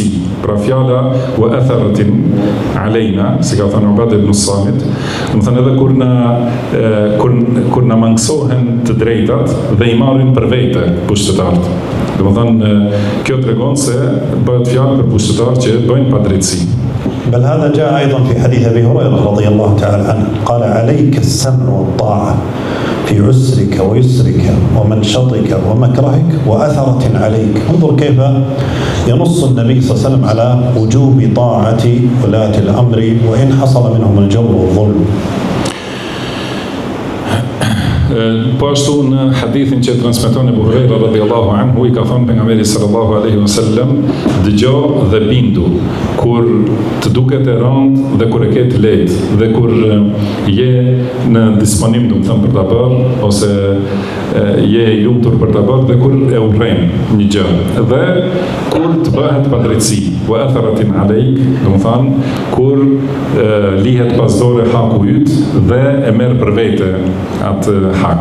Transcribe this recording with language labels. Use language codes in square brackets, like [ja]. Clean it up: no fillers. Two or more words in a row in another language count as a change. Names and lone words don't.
[sq] Pra fjala [ar] وأثرة علينا, [sq] si ka thënë Ubadah ibn Samit, do të thënë edhe kur na mangësohen të drejtat dhe i marrin për vete pushtetarët. Do të thënë kjo tregon se bëhet fjalë për pushtetarë që bëjnë padrejtësi. [ar] بل هذا جاء أيضا في حديث أبي هريرة رضي الله تعالى عنه قال عليك السمع والطاعة في عسرك ويسرك ومنشطك ومكرهك وأثرة عليك. انظر كيف ينص النبي صلى الله عليه وسلم على وجوب طاعة ولاة الأمر وإن حصل منهم الجور والظلم. [sq] Po ashtu në hadithin që transmeton Abu Huraira [ar] رضي الله عنه [sq] i ka thënë pejgamberi [ar] صلى الله عليه وسلم, [sq] dëgjoj dhe bindu kur të duket e rëndë dhe kur e ke të lehtë dhe kur je në disponim, do të them, për ta bërë ose je i lumtur për ta bërë dhe kur e urren një gjë dhe kur të bëhet padrejtësi, [ar] وأثرة عليك, [sq] do të thënë kur lihet pas dore haku yt dhe e merr për vete atë hak.